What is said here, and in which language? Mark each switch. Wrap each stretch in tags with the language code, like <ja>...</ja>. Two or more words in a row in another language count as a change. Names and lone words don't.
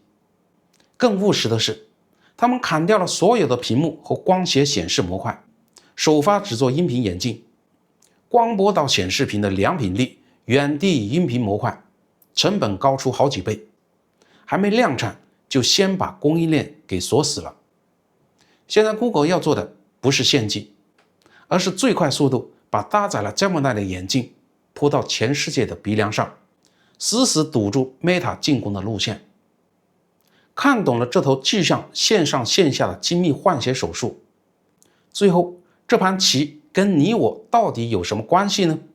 <zh>更務實的是，他們砍掉了所有的屏幕和光学顯示模塊，首發只做音頻眼鏡，光波到顯示屏的良品率遠低於音頻模塊，成本高出好幾倍，還沒量產就先把供應鏈給鎖死了。現在 Google 要做的不是獻祭，而是最快速度把搭載了 Gemini 的眼鏡鋪到全世界的鼻梁上，死死堵住 Meta 進攻的路線。看懂了這頭具象線上線下的精密換血手術，最後這盤棋跟你我到底有什麼關係呢？</zh>